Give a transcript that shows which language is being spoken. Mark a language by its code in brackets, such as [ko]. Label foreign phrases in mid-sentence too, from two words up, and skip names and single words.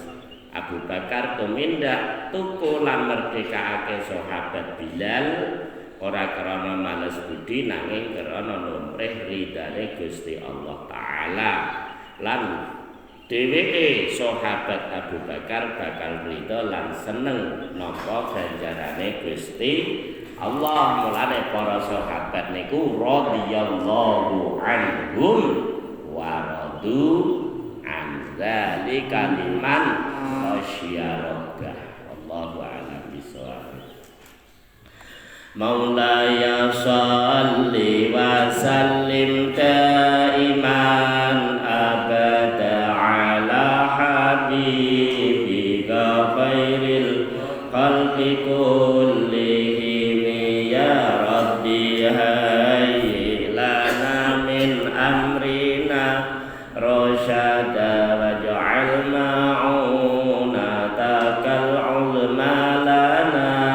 [jv] Abu Bakar tumindak tuku lan merdekake sahabat Bilal ora krana males budi nanging krana numrih ridane Gusti Allah Ta'ala. Lan dheweke sahabat Abu Bakar bakal ridho lan seneng nampa ganjarane Gusti Allah. [ar] Mulane para sahabat niku رضي الله عنهم ورضوا عنه ذلك لمن خشي ربه. والله أعلم بالصواب. مولاي صل وسلم دائما أبدا على حبيبك خير الخلق كلهم يا ربي هيئ لنا من أمرنا رشدا واجعل معونة كالعلماء لنا